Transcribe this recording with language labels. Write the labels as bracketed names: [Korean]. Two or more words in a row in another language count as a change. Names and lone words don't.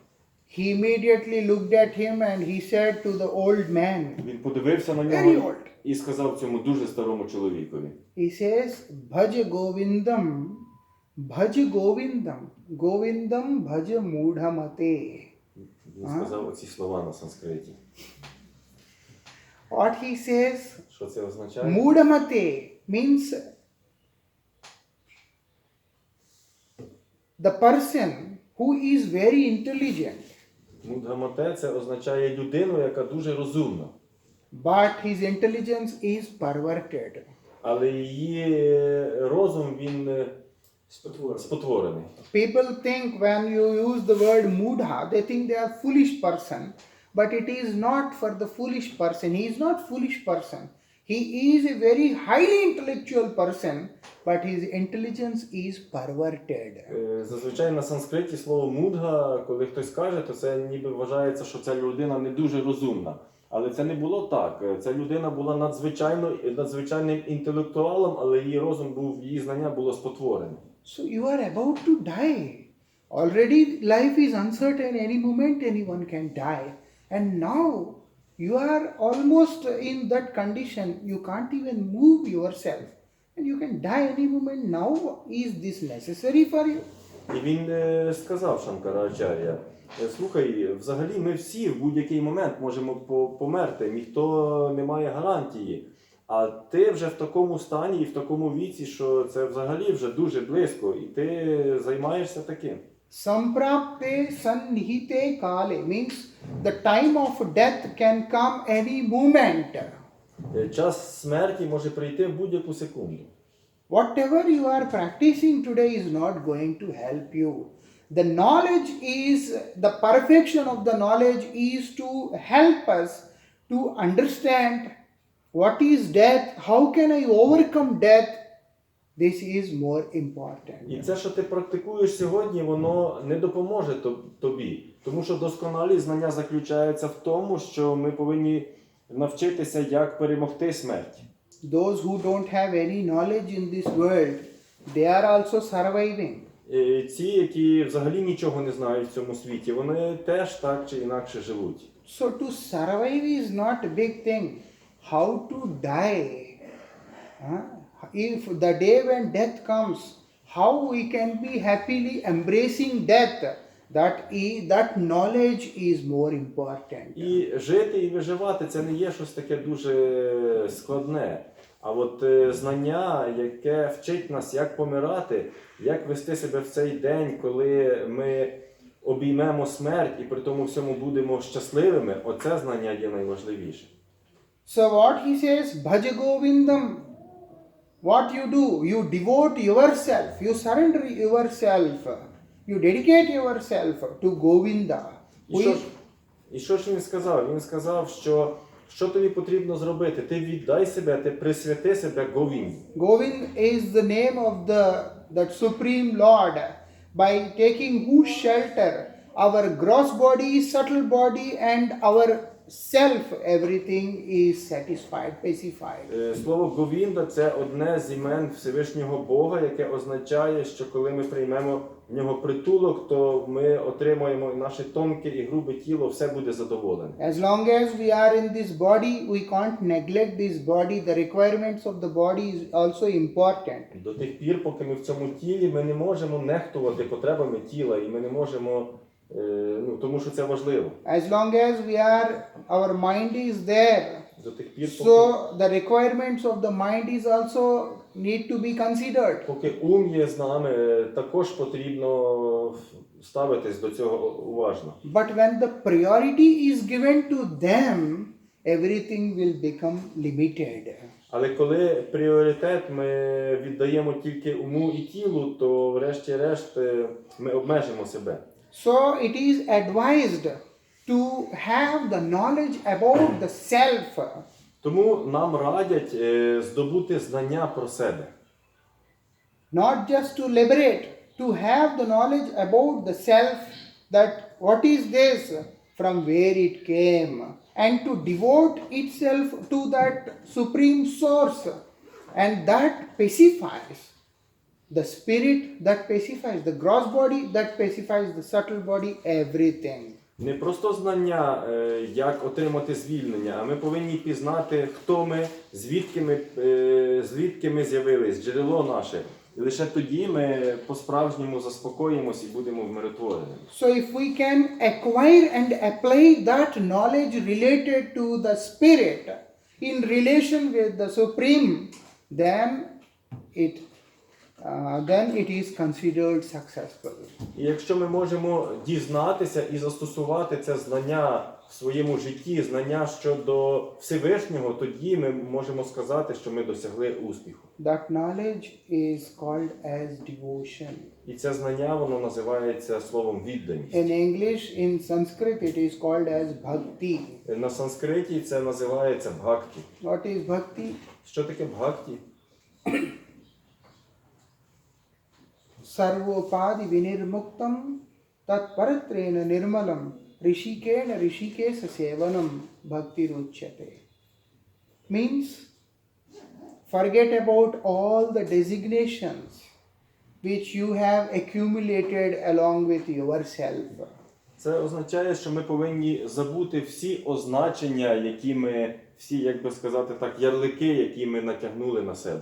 [English] He immediately looked at him and he said to the old man, [Ukrainian] Він подивився на [English] very [Ukrainian] нього [English] old. [Ukrainian] і сказав цьому дуже старому чоловікові. [English] He says, [Sanskrit] भज गोविन्दं गोविन्दं भज मूढमते. [Ukrainian] Він сказав оці слова на санскриті. [English] What he says, [Ukrainian] Що це означає? [English] Mudamate means the person who is very intelligent, [Ukrainian] Мудгамате це означає людину, яка дуже розумна. [English] but his intelligence is perverted. [Ukrainian] Але її розум, він спотворений. [English] People think when you use the word mudha, they think they are foolish person, but it is not for the foolish person. He is not foolish person. He is a very highly intellectual person, but his intelligence is perverted. [Ukrainian] Зазвичай на санскриті слово мудга, коли хтось каже, то це ніби вважається, що ця людина не дуже розумна. Але це не було так. Ця людина була надзвичайним інтелектуалом, але її розум був, її знання було спотворене. [English] So you are about to die. Already life is uncertain. Any moment anyone can die. And now you are almost in that condition. You can't even move yourself. And you can die any moment. Now is this necessary for you? [Ukrainian] І він сказав Шанкарачар'я, слухай, взагалі ми всі в будь-який момент можемо померти, ніхто не має гарантії. А ти вже в такому стані і в такому віці, що це взагалі вже дуже близько, і ти займаєшся таким. [Sanskrit] सम्प्राप्ते सन्निहिते काले [English] means the time of death can come any moment. [Ukrainian] Час смерті може прийти в будь-яку секунду. [English] Whatever you are practicing today is not going to help you. The knowledge is, the perfection of the knowledge is to help us to understand what is death, how can I overcome death. This is more important. [Ukrainian] І це, що ти практикуєш сьогодні, воно не допоможе тобі. Тому що досконалі знання заключаються в тому, що ми повинні навчитися, як перемогти смерть. [English] Those who don't have any knowledge in this world, they are also surviving. [Ukrainian] Ці, які взагалі нічого не знають в цьому світі, вони теж так чи інакше живуть. [English] So to survive is not a big thing. How to die? If the day when death comes, how we can be happily embracing death? That knowledge is more important. [Ukrainian] І жити, і виживати – це не є щось таке дуже складне. А от знання, яке вчить нас, як помирати, як вести себе в цей день, коли ми обіймемо смерть і при тому всьому будемо щасливими, оце знання є найважливіше. [English] So what he says, [Sanskrit] भज गोविन्दम्. [English] What you do? You devote yourself, you surrender yourself, you dedicate yourself to Govinda. [Ukrainian] І що ж він сказав? Він сказав, що тобі потрібно зробити? Ти віддай себе, ти присвяти себе Говінді. [English] Govind is the name of that Supreme Lord. By taking whose shelter, our gross body, subtle body and our self, everything is satisfied, pacified. [Ukrainian] Слово Говінда – це одне з імен Всевишнього Бога, яке означає, що коли ми приймемо в нього притулок, то ми отримаємо наше тонке і грубе тіло, все буде задоволене. [English] As long as we are in this body, we can't neglect this body. The requirements of the body is also important. [Ukrainian] До тих пір, поки ми в цьому тілі, ми не можемо нехтувати потребами тіла, і ми не можемо, тому що це важливо. [English] As long as our mind is there, [Ukrainian] До тих пір, [English] so the requirements of the mind is also need to be considered. [Ukrainian] поки ум є з нами, також потрібно ставитись до цього уважно. [English] But when the priority is given to them, everything will become limited. [Ukrainian] Але коли пріоритет ми віддаємо тільки уму і тілу, то врешті-решт ми обмежимо себе. [English] So it is advised to have the knowledge about the self. [Ukrainian] Тому нам радять здобути знання про себе. [English] Not just to liberate, to have the knowledge about the self, that what is this, from where it came, and to devote itself to that supreme source, and that pacifies the spirit, that pacifies the gross body, that pacifies the subtle body, everything. [Ukrainian] Не просто знання, як отримати звільнення, а ми повинні пізнати, хто ми, звідки ми з'явились, джерело наше. І лише тоді ми по-справжньому заспокоїмось і будемо вмиротвореними. [English] So if we can acquire and apply that knowledge related to the spirit, in relation with the Supreme, then it is considered successful. [Ukrainian] І якщо ми можемо дізнатися і застосувати це знання в своєму житті, знання щодо Всевишнього, тоді ми можемо сказати, що ми досягли успіху. [English] That knowledge is called as devotion. [Ukrainian] І це знання, воно називається словом відданість. [English] In English, in Sanskrit, it is called as bhakti. [Ukrainian] На санскриті це називається бхакті. [English] What is bhakti? [Ukrainian] Що таке бхакті? [Sanskrit] सर्वोपाधि विनिर्मुक्तं तत्परत्वेन निर्मलम् हृषीकेण हृषीकेश सेवनं भक्तिरुच्यते. [English] Means, forget about all the designations which you have accumulated along with yourself. [Ukrainian] Це означає, що ми повинні забути всі означення, які ми, всі, як би сказати так, ярлики, які ми натягнули на себе.